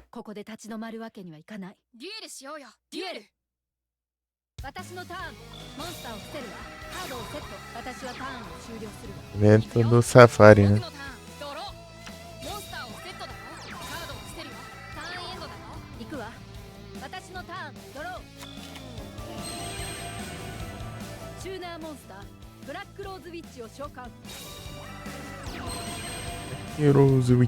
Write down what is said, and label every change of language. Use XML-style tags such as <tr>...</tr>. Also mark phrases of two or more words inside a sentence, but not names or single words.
<ja>ここで立ち止まるわけにはいかない。デュエルしようよ。デュエル。私のターン。モンスターを伏せるわ。カードをセット。私はターンを終了するわ。</ja> <pt>evento do Safari, né?</pt> <ja>僕のターン。ドロー。モンスターをセットだよ。カードを伏せるよ。ターンエンドだよ。行くわ。私のターン。ドロー。チューナーモンスター。ブラックローズウィッチを召喚。 Heroes Witch.</ja>